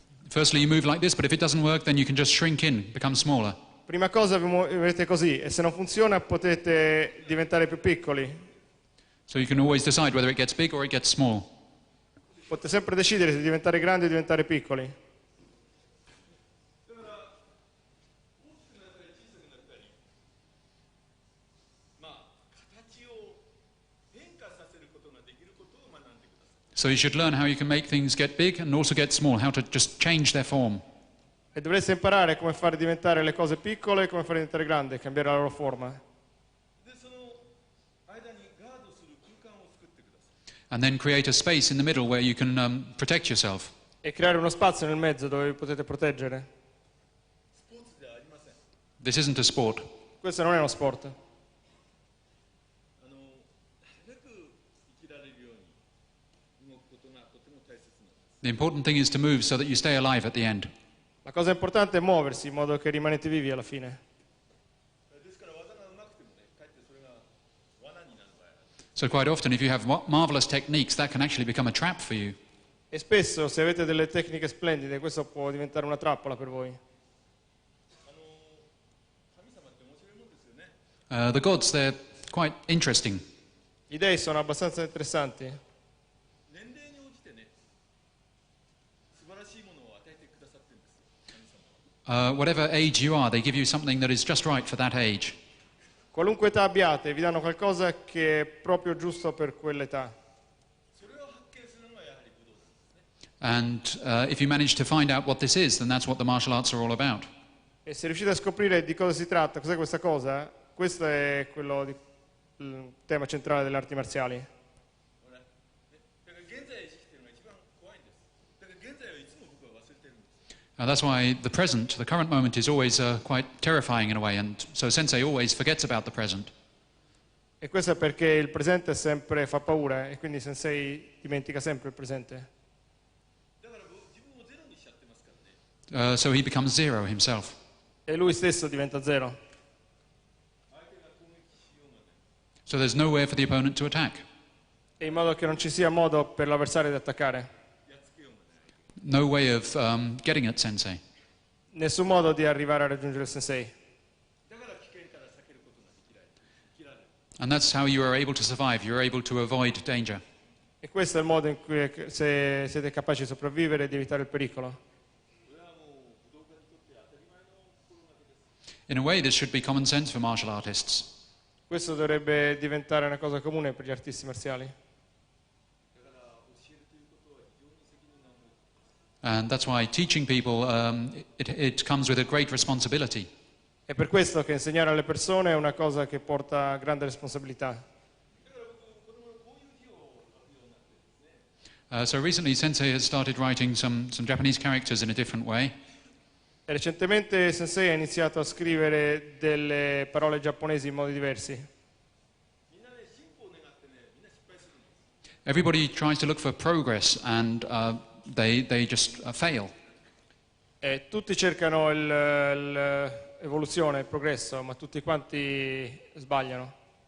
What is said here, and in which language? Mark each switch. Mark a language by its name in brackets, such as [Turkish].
[English] Firstly, you move like this, but if it doesn't work, then you can just shrink in, become smaller. [Italian] Prima cosa vi muovete così e se non funziona potete diventare più piccoli. [English] So you can always decide whether it gets big or it gets small. [Italian] Potete sempre decidere se diventare grandi o diventare piccoli. [English] So you should learn how you can make things get big and also get small, how to just change their form. [Italian] E dovreste imparare come fare diventare le cose piccole e come fare diventare grandi, cambiare la loro forma. [English] And then create a space in the middle where you can protect yourself. [Italian] E creare uno spazio nel mezzo dove vi potete proteggere. [English] This isn't a sport. [Italian] Questo non è uno sport. [English] The important thing is to move so that you stay alive at the end. [Italian] La cosa importante è muoversi in modo che rimanete vivi alla fine. [English] So quite often if you have marvelous techniques, that can actually become a trap for you. [Italian] E spesso se avete delle tecniche splendide, questo può diventare una trappola per voi. [English] The gods, they're quite interesting. [Italian] Gli dei sono abbastanza interessanti. [English] Whatever age you are, they give you something that is just right for that age. [Italian] Qualunque età abbiate, vi danno qualcosa che è proprio giusto per quell'età. [English] And if you manage to find out what this is, then that's what the martial arts are all about. [Italian] E se riuscite a scoprire di cosa si tratta, cos'è questa cosa, questo è il tema centrale delle arti marziali. [English] That's why the present, the current moment, is always quite terrifying in a way, and so Sensei always forgets about the present. [Italian] E questo è perché il presente sempre fa paura e quindi Sensei dimentica sempre il presente. [English] So he becomes zero himself. [Italian] E lui stesso diventa zero. [English] So there's nowhere for the opponent to attack. [Italian] E in modo che non ci sia modo per l'avversario di attaccare. [English] No way of getting at Sensei. [Italian] Nessun modo di arrivare a raggiungere il Sensei. [English] And that's how you are able to survive. You're able to avoid danger. [Italian] E questo è il modo in cui se siete capaci di sopravvivere e di evitare il pericolo. [English] In a way, this should be common sense for martial artists. [Italian] Questo dovrebbe diventare una cosa comune per gli artisti marziali. [English] And that's why teaching people, it comes with a great responsibility. [Italian] È per questo che insegnare alle persone è una cosa che porta grande responsabilità. [English] So recently, Sensei has started writing some Japanese characters in a different way. [Italian] E recentemente Sensei ha iniziato a scrivere delle parole giapponesi in modi diversi. [English] Everybody tries to look for progress, and they just fail. [Italian] E tutti cercano l'evoluzione, il progresso, ma tutti quanti sbagliano.